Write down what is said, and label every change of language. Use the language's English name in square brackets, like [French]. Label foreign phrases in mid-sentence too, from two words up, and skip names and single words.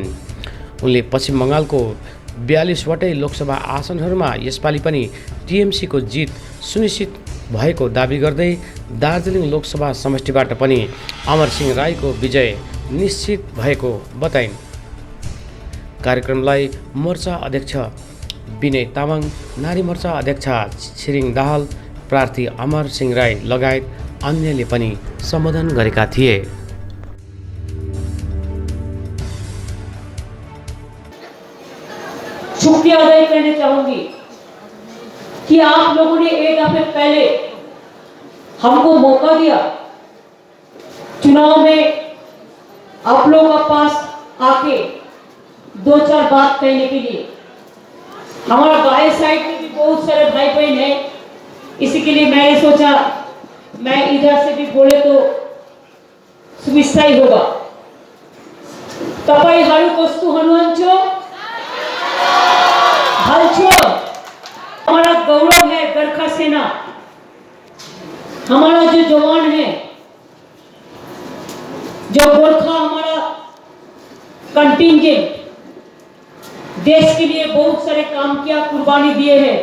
[Nepali] उनले पश्चिम बङ्गालको 42वटै लोकसभा आसनहरूमा यसपालि पनि टीएमसीको जित सुनिश्चित भएको दाबी गर्दै दार्जिलिङ लोकसभा समष्टिबाट पनि अमरसिंह राईको विजय निश्चित भएको बताइन्। कार्यक्रमलाई मोर्चा अध्यक्ष विनय तामाङ, नारी मोर्चा अध्यक्ष छिरिङ दाहाल, प्रार्थी अमरसिंह राई लगायत अन्यले पनि सम्बोधन गरेका थिए। [Hindi] शुक्रिया अदा करना चाहूंगी कि आप लोगों ने एक दफे पहले हमको मौका दिया चुनाव में आप लोगों के पास आके 2-4 बात कहने के लिए। हमारा बाएं साइड में भी बहुत सारे भाई बहन हैं, इसी के लिए मैंने सोचा मैं इधर से भी बोले तो सुविधा ही होगा। [Nepali] तपाईहरु कस्तो हुनुहुन्छ? [Hindi] हमारा गौरव है गोरखा सेना, हमारा जो जवान है, जो गोरखा हमारा कंटिंजेंट देश के लिए बहुत सारे काम किया, कुर्बानी दिए हैं।